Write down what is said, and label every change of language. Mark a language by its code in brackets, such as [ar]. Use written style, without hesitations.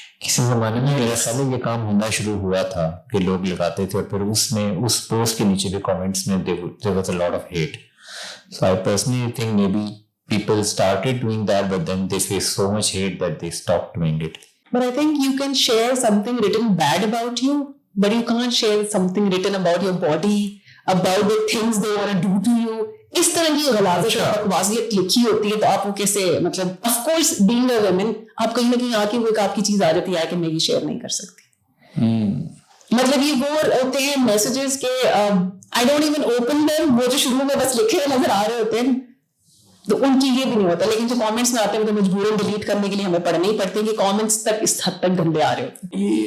[ur] کسی زمانے میں میرا خیال ہے یہ کام ہونا شروع ہوا تھا کہ لوگ لگاتے تھے, اور پھر اس میں اس پوسٹ کے نیچے بھی کامنٹس میں [en] there was a lot of hate. So I personally think maybe people started doing that, but then they face so much hate that they stopped doing it. But I think you can share something written bad about you, but you can't share something written about your body, about the things they want to do to you. [ur] اس طرح کی غلاظت اور بکواسیت لکھی ہوتی ہے تو آپ وہ کیسے, مطلب [en] of course being a woman [ur] آپ کہیں نہ کہیں آ کے وہ ایک آپ کی چیز آ جاتی ہے کہ میں یہ شیئر نہیں کر سکتی. مطلب یہ وہ ہوتے ہیں میسیجز کے [en] I don't even open them, [ur] وہ جو شروع میں بس لکھے ہوئے نظر آ رہے ہوتے ہیں تو ان کی یہ بھی نہیں ہوتا, لیکن جو کامنٹس میں آتے ہیں تو مجبوراً ڈیلیٹ کرنے کے لیے ہمیں پڑھنے ہی پڑتے ہیں کہ کامنٹس تک اس حد تک گندے آ رہے ہوتے ہیں.